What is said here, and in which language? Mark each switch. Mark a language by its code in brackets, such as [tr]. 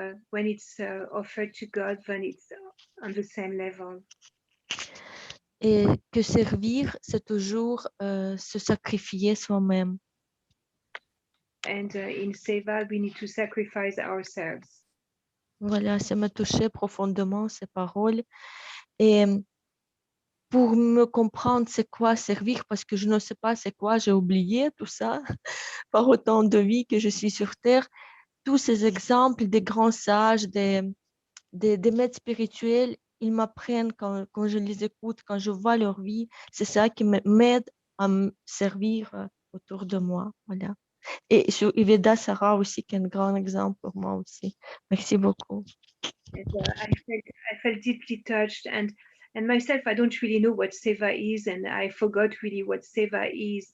[en] When it's offered to God, then it's on the same level. [fr] et que servir, c'est toujours se sacrifier soi-même. [en] And in Seva, we need to sacrifice ourselves. [fr] Voilà, ça m'a touché profondément ces paroles. Et pour me comprendre c'est quoi servir, parce que je ne sais pas c'est quoi, j'ai oublié tout ça, par autant de vie que je suis sur Terre, tous ces exemples des grands sages, des maîtres spirituels, ils m'apprennent quand je les écoute, quand je vois leur vie, c'est ça qui m'aide à me servir autour de moi. Voilà. Et sur Iveda Sarah aussi, qui est un grand exemple pour moi aussi. Merci beaucoup. [en] And, I felt deeply touched, and myself, I don't really know what Seva is, and I forgot really what Seva is.